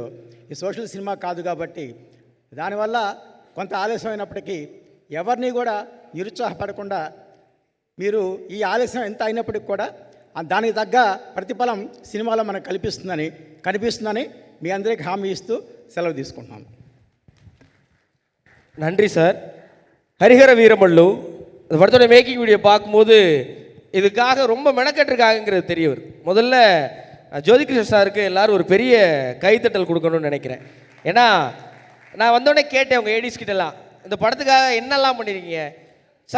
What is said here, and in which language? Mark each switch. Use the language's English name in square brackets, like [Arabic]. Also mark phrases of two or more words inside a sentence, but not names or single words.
[Telugu] ఈ [English] social cinema [Telugu] కాదు కాబట్టి దానివల్ల కొంత ఆలస్యం అయినప్పటికీ ఎవరిని కూడా నిరుత్సాహపడకుండా మీరు ఈ ఆలస్యం ఎంత అయినప్పటికి కూడా దానికి తగ్గ ప్రతిఫలం సినిమాలో మనకు కనిపిస్తుందని మీ అందరికీ హామీ ఇస్తూ సెలవు తీసుకుంటున్నాను. [Tamil] நன்றி சார். ஹரிஹர வீரமல்லு அந்த படத்தோட மேக்கிங் வீடியோ பார்க்கும்போது இதுக்காக ரொம்ப மெனக்கட்டுருக்காங்கிறது தெரிய வருது. முதல்ல ஜோதிகிருஷ்ண சாருக்கு எல்லோரும் ஒரு பெரிய கைத்தட்டல் கொடுக்கணும்னு நினைக்கிறேன். ஏன்னா நான் வந்தோடனே கேட்டேன் உங்கள் ஏடிஸ் கிட்டலாம், இந்த படத்துக்காக என்னெல்லாம் பண்ணியிருக்கீங்க சார்?